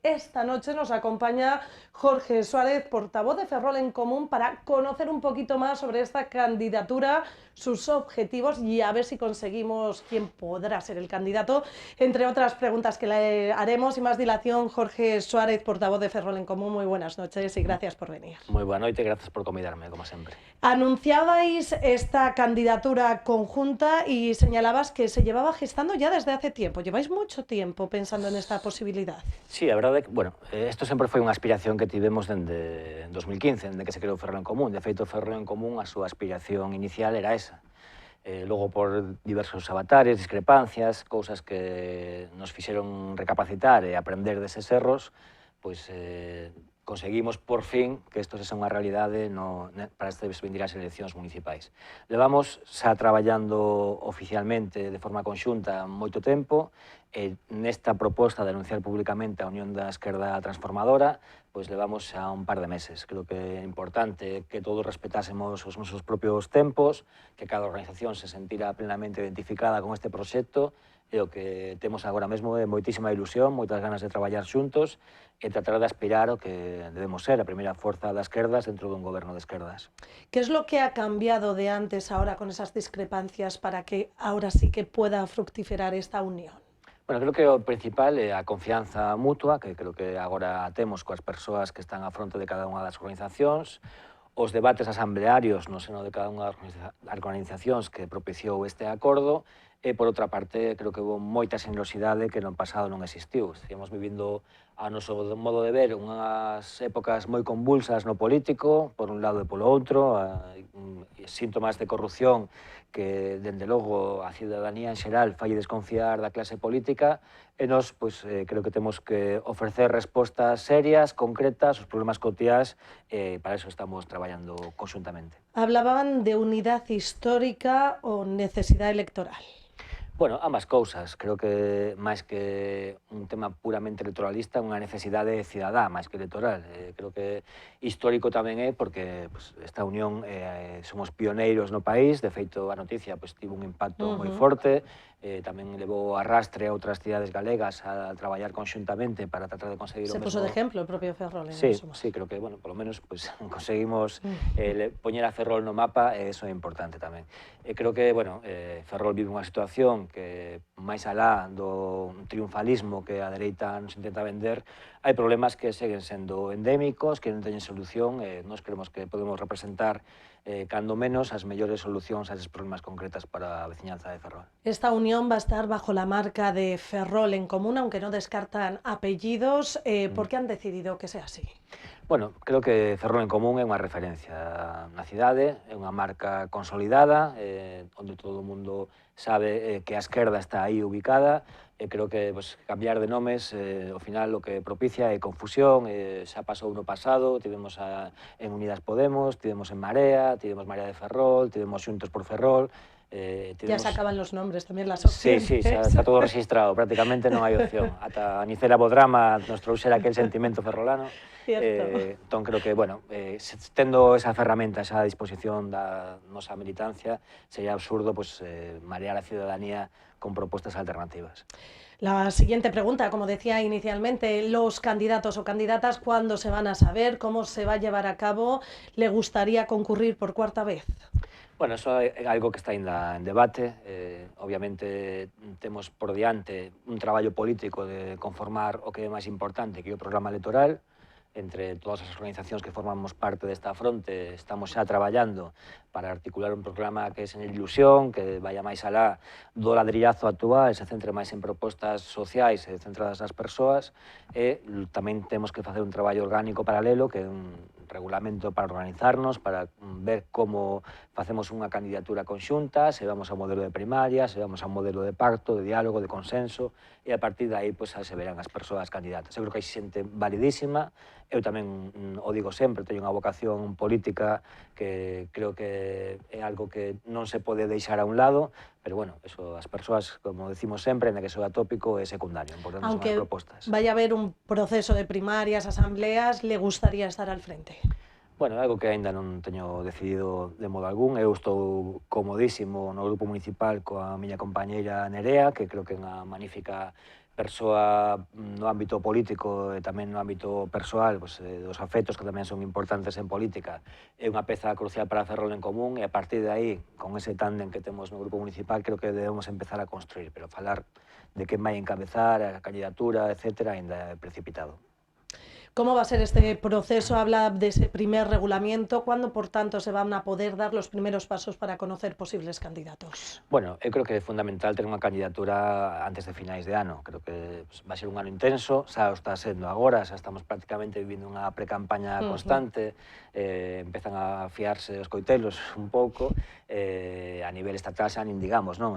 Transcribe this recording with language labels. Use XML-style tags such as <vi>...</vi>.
<es>Esta noche nos acompaña Jorge Suárez, portavoz de Ferrol en Común, para conocer un poquito más sobre esta candidatura, sus objetivos y a ver si conseguimos quién podrá ser el candidato, entre otras preguntas que le haremos y más dilación. Jorge Suárez, portavoz de Ferrol en Común, muy buenas noches y gracias por venir. Muy buena noche y gracias por convidarme, como siempre. Anunciabais esta candidatura conjunta y señalabas que se llevaba gestando ya desde hace tiempo. Lleváis mucho tiempo pensando en esta posibilidad.</es> <gl>Sí, a verdade é que, bueno, isto sempre foi unha aspiración que tivemos dende 2015, dende que se creou Ferrol en Común. De feito, Ferrol en Común, a súa aspiración inicial era esa. Logo, por diversos avatares, discrepancias, cousas que nos fixeron recapacitar e aprender deses erros, pois conseguimos, por fin, que isto sexa unha realidade para estas vindirás eleccións municipais. Levamos xa traballando oficialmente de forma conxunta moito tempo, e nesta proposta de anunciar públicamente a Unión da Esquerda Transformadora, pois levamos xa un par de meses. Creo que é importante que todos respetásemos os nosos propios tempos, que cada organización se sentira plenamente identificada con este proxecto, e o que temos agora mesmo é moitísima ilusión, moitas ganas de traballar xuntos e tratar de aspirar ao que debemos ser, a primeira forza das esquerdas dentro dun goberno de esquerdas.</gl> <es>¿Qué es lo que ha cambiado de antes ahora con esas discrepancias para que ahora sí que pueda fructificar esta unión?</es> <gl>Bueno, creo que o principal é a confianza mutua, que creo que agora temos coas persoas que están á fronte de cada unha das organizacións, os debates asamblearios no seno de cada unha das organizacións que propiciou este acordo, e, por outra parte, creo que houve moita xenerosidade que no pasado non existiu. Estíamos vivindo, a noso modo de ver, unhas épocas moi convulsas no político, por un lado e polo outro, síntomas de corrupción que, dende logo, a cidadanía en xeral falle desconfiar da clase política, e nós, pois, creo que temos que ofrecer respostas serias, concretas, aos problemas cotiás, e para eso estamos traballando conxuntamente.</gl> <es>Hablaban de unidad histórica o necesidad electoral.</es> <gl>Bueno, ambas cousas. Creo que, máis que un tema puramente electoralista, unha necesidade cidadá, máis que electoral. Creo que histórico tamén é porque pues, esta unión somos pioneiros no país. De feito, a noticia pues, tivo un impacto moi forte. Tamén levou arrastre a outras cidades galegas a traballar conxuntamente para tratar de conseguir o mesmo... Se puso de ejemplo o propio Ferrol. Sí, sí, creo que, bueno, polo menos pues, conseguimos poñer a Ferrol no mapa, e iso é importante tamén. Creo que, bueno, Ferrol vive unha situación que, máis alá do triunfalismo que a dereita nos intenta vender, hai problemas que seguen sendo endémicos, que non teñen solución, e nós creemos que podemos representar cando menos as mellores solucións a eses problemas concretas para a veciñanza de Ferrol.</gl> <es>Esta unión va a estar bajo la marca de Ferrol en Común, aunque no descartan apellidos. ¿Por qué han decidido que sea así?</es> <gl>Bueno, creo que Ferrol en Común é unha referencia na cidade, é unha marca consolidada, onde todo o mundo sabe que a esquerda está aí ubicada, e creo que pues, cambiar de nomes, ao final, o que propicia é confusión. Xa pasou no pasado, tivemos en Unidas Podemos, tivemos en Marea, tivemos Marea de Ferrol, tivemos Xuntos por Ferrol.</gl> <es>Ya se acaban los nombres, tamén las opciones.</es> <gl>Sí, está todo registrado, prácticamente non hai opción. Ata Nicela Bodrama nos trouxera aquel sentimento ferrolano. Entón, creo que, bueno, tendo esa ferramenta xa a disposición da nosa militancia, sería absurdo pues, marear a</gl> <es>ciudadanía con propuestas alternativas. La siguiente pregunta, como decía inicialmente, los candidatos o candidatas, ¿cuándo se van a saber? ¿Cómo se va a llevar a cabo? ¿Le gustaría concurrir por cuarta vez?</es> <gl>Bueno, eso é algo que está ainda en debate. Obviamente, temos por diante un traballo político de conformar o que é máis importante, que é o programa electoral. Entre todas as organizacións que formamos parte desta fronte, estamos xa traballando para articular un programa que é sen ilusión, que vaya máis alá do ladrillazo actual, se centre máis en propostas sociais e centradas nas persoas, e tamén temos que facer un traballo orgánico paralelo, que regulamento para organizarnos, para ver como facemos unha candidatura conxunta, se vamos ao modelo de primaria, se vamos ao modelo de pacto, de diálogo, de consenso, e a partir de aí pois, se verán as persoas candidatas. Eu creo que hai xente validísima, eu tamén o digo sempre, teño unha vocación política que creo que é algo que non se pode deixar a un lado, pero bueno, eso, as persoas, como decimos sempre, en que soa tópico é secundario, importante son as propostas.</gl> <es>Aunque vaya a haber un proceso de primarias, asambleas, le gustaría estar al frente?</es> <gl>Bueno, é algo que aínda non teño decidido de modo algún. Eu estou comodísimo no grupo municipal coa miña compañeira Nerea, que creo que é unha magnífica persoa no ámbito político e tamén no ámbito persoal, pues, dos afectos que tamén son importantes en política. É unha peza crucial para Ferrol en Común e a partir de aí, con ese tándem que temos no grupo municipal, creo que debemos empezar a construir, pero falar de quen vai encabezar, a candidatura, etcétera, ainda é precipitado.</gl> <es>¿Cómo va a ser este proceso? Habla de ese primer regulamiento. ¿Cuándo, por tanto, se van a poder dar los primeros pasos para conocer posibles candidatos?</es> <gl>Bueno, eu creo que é fundamental ter unha candidatura antes de finais de ano. Creo que vai ser un ano intenso, xa o está sendo agora, xa estamos prácticamente vivindo unha precampaña constante, empezan a fiarse os coitelos un pouco, a nivel estatal xa nin digamos, non?</gl>